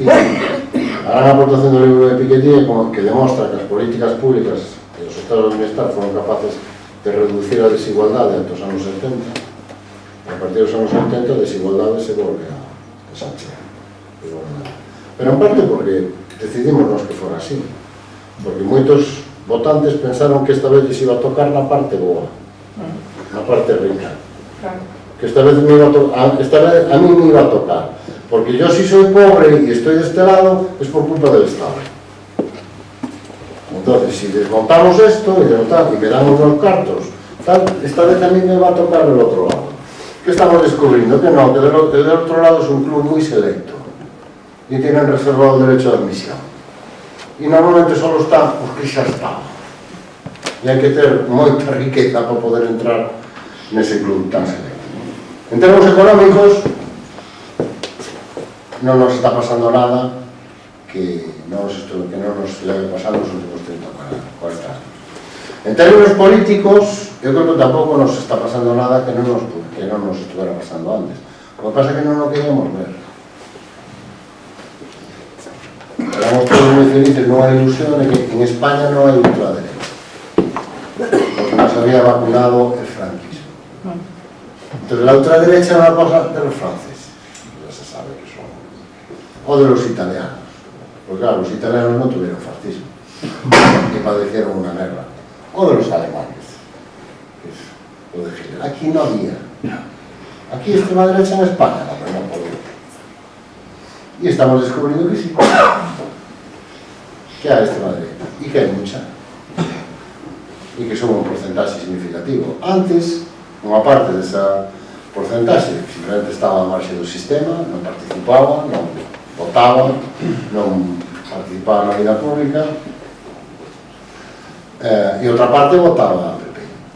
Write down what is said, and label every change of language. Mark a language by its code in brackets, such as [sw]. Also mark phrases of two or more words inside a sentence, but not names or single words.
[gl] A gran aportación do libro de Piketty é como que demostra que as políticas públicas e os estados de bienestar foron capaces de reducir a desigualdade ante os anos 70, e a partir dos anos 70 a desigualdade se volve a ensanchear. Pero en parte porque decidimos que fora así, porque moitos votantes pensaron que esta vez [es] les iba a tocar [gl] na parte boa, na parte rica, [es] que esta vez a mí me iba a tocar, porque yo si soy pobre y estoy de este lado es por culpa del Estado. Entonces, si desmontamos esto y me dan unos cartos, esta vez a mí me va a tocar el otro lado. ¿Qué estamos descubriendo? Que no, que del otro lado es un club muy selecto y tienen reservado el derecho de admisión. Y normalmente solo está porque xa está. [gl] E hai que ter moita riqueza para poder entrar nese club tan selecto. En termos económicos, non nos está pasando nada que non nos leve pasando nos últimos 30 ou 40 anos. En términos políticos, eu creo que tampouco nos está pasando nada que non nos estuvera pasando antes. O que pasa é que non o queríamos ver. Éramos todos moi felices nunha ilusión de que en España non hai ultraderecha, [es] porque nos había vacunado el franquismo. Entonces la ultraderecha era una cosa de los franceses, ya se sabe que son, o de los italianos, porque claro, los italianos no tuvieron fascismo ni padecieron una guerra, o de los alemanes, que es lo de Hitler. Aquí no había, aquí extrema derecha en España, no, pero no podía. Y estamos descubriendo que sí, que hay extrema derecha, y que hay mucha, y que son un porcentaje significativo. [gl] Antes, unha parte desa porcentaxe simplemente estaba a marxe do sistema, non participaba, non votaba, non participaba na vida pública, e outra parte votaba a PP.